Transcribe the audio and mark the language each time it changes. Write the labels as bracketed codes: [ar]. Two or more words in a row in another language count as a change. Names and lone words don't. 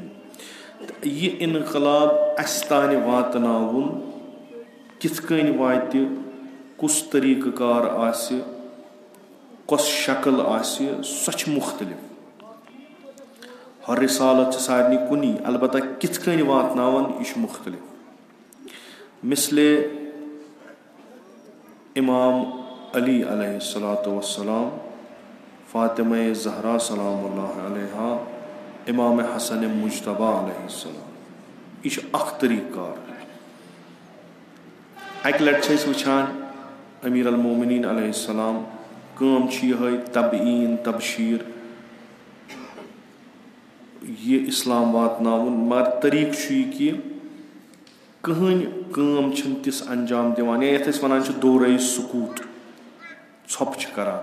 [ks] تہٕ یہِ انقلاب اَسہِ تانۍ واتناوُن کِتھ کٔنۍ واتہِ کُس طریقہٕ کار آسہِ کۄس شکل آسہِ سۄ چھِ مُختلف. ہر رسالت چھِ سارنٕے کُنی البتہ کِتھ کٔنۍ واتناوان یہِ چھُ مُختلف. مثلے امام علی [ar] علیہ الصلوۃ والسلام, [ks] فاطمہ زہرا [ar] سلام اللہ علیہا, [ks] امام حسن مجتبیٰ [ar] علیہ السلام, [ks] یہِ چھُ اکھ طریقہٕ کار. اکہِ لٹہِ چھِ أسۍ وٕچھان [ar] امیر المومنین علیہ السلام [ks] کٲم چھِ یِہے تبعین تبشیٖر, یہِ اسلام واتناوُن, مگر طریقہٕ چھُ یہِ کہِ کٕہٕنۍ کٲم چھِنہٕ تِژھ انجام دِوان, یا یتھ أسۍ ونان چھِ دورے سکوٗت, ژھۄپہٕ چھِ کران.